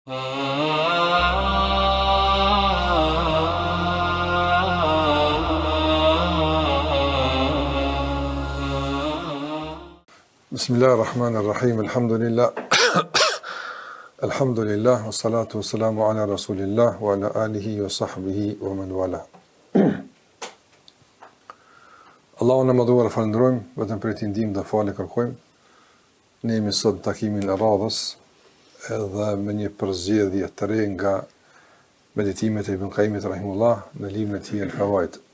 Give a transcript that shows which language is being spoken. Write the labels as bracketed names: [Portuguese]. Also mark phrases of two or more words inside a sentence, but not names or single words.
[Arabic] بسم الله الرحمن الرحيم، الحمد لله، الحمد لله، والصلاة والسلام على رسول الله، وعلى آله وصحبه ومن والاه. [Albanian] Allahun e madhuar falënderojmë, vetëm për ti ndihmë dhe falë kërkojmë. Ne jemi sot në takimin e radhës, edhe me një përzgjedhje të re nga meditimet e Ibn Qayyimit rahimullah në librin e tij Al-Fawaid.